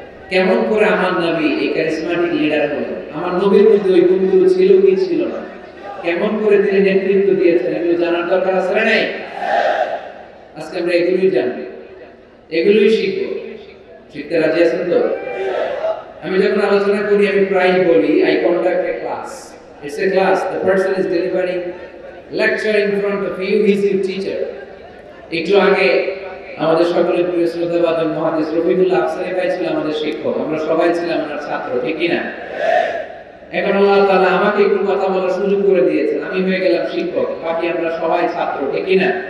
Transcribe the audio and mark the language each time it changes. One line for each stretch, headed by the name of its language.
Bangla: কেমন করে আমার নবী এই ক্যারিসম্যাটিক লিডার হলেন, আমার নবীর মধ্যে ওই গুণগুলো ছিল কি ছিল না, কেমন করে তিনি নেতৃত্ব দিয়েছেন, এগুলো জানার দরকার আছে না নাই? আজকে আমরা এগুলোই জানবো, এগুলোই শিখবো। শিখতে রাজি আছেন তো? আমি যখন আলোচনা করি আমি প্রায় বলি
English: I conduct a class. It's a class. The person is delivering lecture in front of you. He is your teacher.
Bangla: একটু আগে আমাদের সকলের প্রিয় শ্রদ্ধাভাজন মুহাদ্দিস রফিকুল্লাহ আফসারী ভাই ছিলেন আমাদের শিক্ষক, আমরা সবাই ছিলাম ওনার ছাত্র, ঠিক কি না? এখন আল্লাহ তাআলা আমাকে একটু কথা বলার সুযোগ করে দিয়েছেন, আমি হয়ে গেলাম শিক্ষক, বাকি আমরা সবাই ছাত্র, ঠিক কি না?